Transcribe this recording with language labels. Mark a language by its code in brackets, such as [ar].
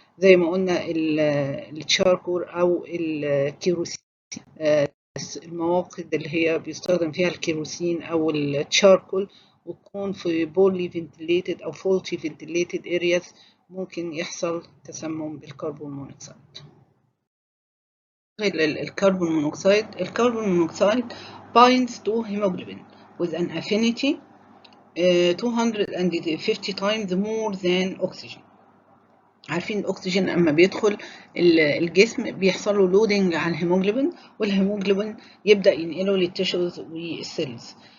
[ar] زي ما قلنا التشاركور او الكيروسين، المواقد اللي هي بيستخدم فيها الكيروسين او التشاركول وتكون في بولي فنتليتد او فولتي فنتليتد ارياز، ممكن يحصل تسمم بالكربون مونوكسيد. [en] الكربون monoxide binds to hemoglobin with an affinity 250 times more than oxygen. [ar] عارفين الأكسجين أما بيدخل الجسم بيحصل له لودنج على الهيموجلوبين، والهيموجلوبين يبدأ ينقله للتيشوز والسيلز.